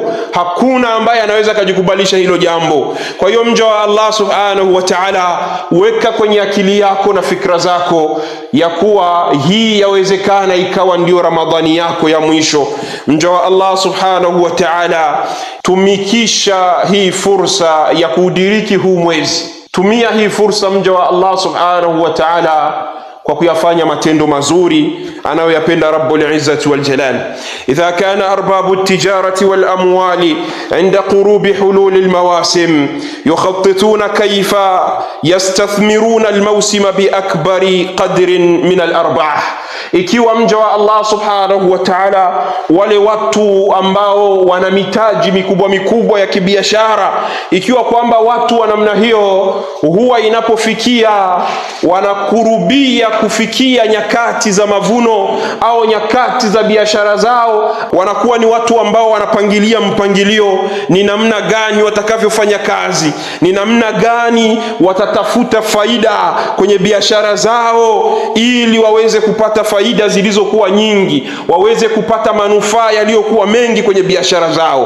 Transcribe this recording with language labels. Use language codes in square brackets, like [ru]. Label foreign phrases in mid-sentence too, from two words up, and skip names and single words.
[sw] Hakuna ambaye anaweza kujikubalisha hilo jambo. Kwa hiyo mja wa [ar] الله سبحانه وتعالى, [sw] weka kwenye akili yako na fikra zako ya kuwa hii yawezekana ikawa ndio Ramadhani yako ya mwisho. Mja wa [ar] الله سبحانه وتعالى, [sw] tumikisha hii fursa ya kudiriki huu mwezi. Tumia hii fursa mja wa [ar] الله سبحانه وتعالى [sw] kwa kuyafanya matendo mazuri anayoyapenda [ar] رب العزة والجلال. إذا كان أرباب التجارة والأموال عند قرب حلول المواسم يخططون كيف يستثمرون الموسم بأكبر قدر من الأرباح. [sw] Ikiwa mja wa [ar] الله سبحانه وتعالى, [sw] wale watu ambao wana mitaji mikubwa mikubwa ya kibiashara, ikiwa kwamba watu wa namna hiyo huwa inapofikia wanakurubia kufikia nyakati za mavuno au nyakati za biashara zao, wanakuwa ni watu ambao wanapangilia mpangilio ni namna gani watakavyofanya kazi, ni namna gani watatafuta faida kwenye biashara zao ili waweze kupata faida zilizokuwa nyingi, waweze kupata manufaa yaliyokuwa mengi kwenye biashara zao.